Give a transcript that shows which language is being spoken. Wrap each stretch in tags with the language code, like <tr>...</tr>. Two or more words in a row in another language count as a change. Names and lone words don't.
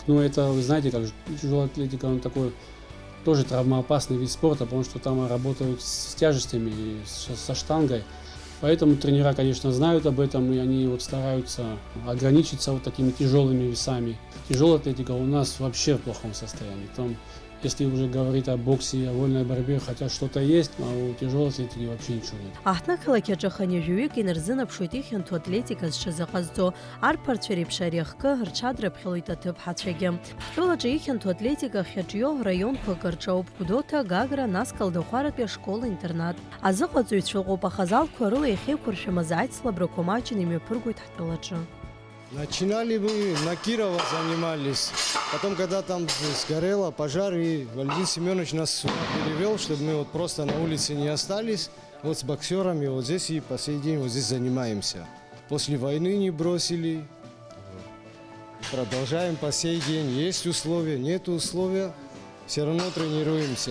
<ru>Но это, вы знаете, как тяжелая атлетика, он такой тоже травмоопасный вид спорта, потому что там работают с тяжестями, со штангой. Поэтому тренера, конечно, знают об этом, и они вот стараются ограничиться вот такими тяжелыми весами. Тяжелая атлетика у нас вообще в плохом состоянии. Там, если уже говорить о боксе, о вольной борьбе, хотя что-то есть, а у тяжелой атлетики вообще ничего нет.</ru> <ab>Аҳҭнықалақь аҿы ханҩажәаҩык инарзынаԥшуеит ихьанҭу атлетика зҽазыҟазҵо. Арԥарцәа реиԥш ари ахкы рҽадраԥхьалоит аҭыԥҳацәагьы. Ҳтәылаҿы ихьанҭу атлетика ахьаҿио раионқәак рҿоуп: Гәдоуҭа, Гагра, нас Калдахәаратәи ашкола-интернат. Азыҟаҵаҩцәа ыҟоуп, аха азалқәа рыла иахьеиқәыршәымыз аицлабрақәа маҷны имҩаԥыргоит ҳтәылаҿы.</ab> <ru>Начинали мы на Кирова занимались, потом когда там сгорело пожар, и Валентин Семенович нас сюда перевел, чтобы мы вот просто на улице не остались, вот с боксерами вот здесь и по сей день вот здесь занимаемся. После войны не бросили, продолжаем по сей день, есть условия, нет условия, все равно тренируемся.</ru>